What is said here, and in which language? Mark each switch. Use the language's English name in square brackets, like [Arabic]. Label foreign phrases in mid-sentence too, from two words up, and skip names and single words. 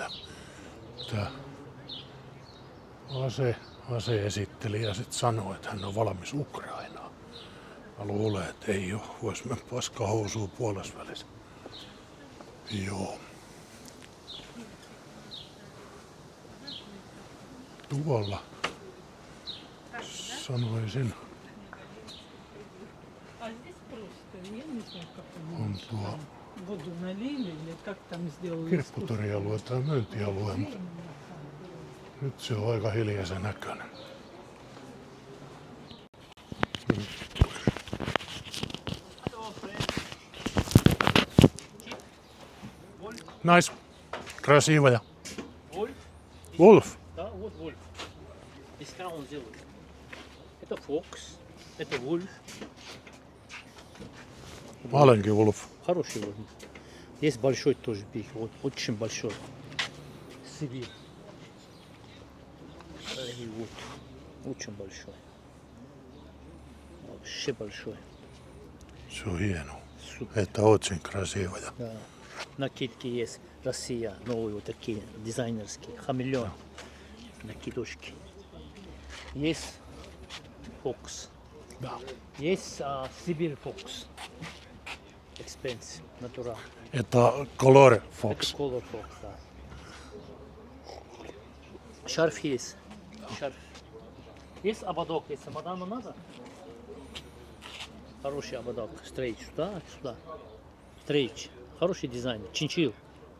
[Finnish] Ja tää ase-esittelijä sitten sanoi, että hän on valmis Ukrainaan. Mä luulen, että ei oo, vois mennä paskahousuun puolesvälissä. Joo. Tuolla sanoisin [Russian] А здесь просто, я не знаю, как они [Finnish] on tuo [Russian] воду налили или как там сделали. [Finnish] kirpputorialue tai myyntialue, mutta nyt se on aika hiljaisen näköinen. Nice. [Russian] Красивая. Вольф? Wolf. Да, вот Вольф. Из чего он сделан? Это Фокс, это Вольф. Маленький Wolf. Хороший Вольф. Есть большой тоже пик, вот очень большой. Сибирь. И вот, очень большой. Вообще большой. [Finnish] Se on hieno. [Russian] Супер. Että очень красивая. Да. Накидки есть. Россия, новые вот такие дизайнерские. Хамелеон. Накидушки. Есть Фокс. Да. Есть Сибирь Фокс. [English] Expensive, natural. [Finnish] Että Color [Russian] Это Fox. Color Fox, да. Шарф есть. Шарф. Есть ободок, если мадаму надо. Хороший ободок. Стрейч. Сюда, сюда. Стрейч. Хороший дизайн. Чинчил.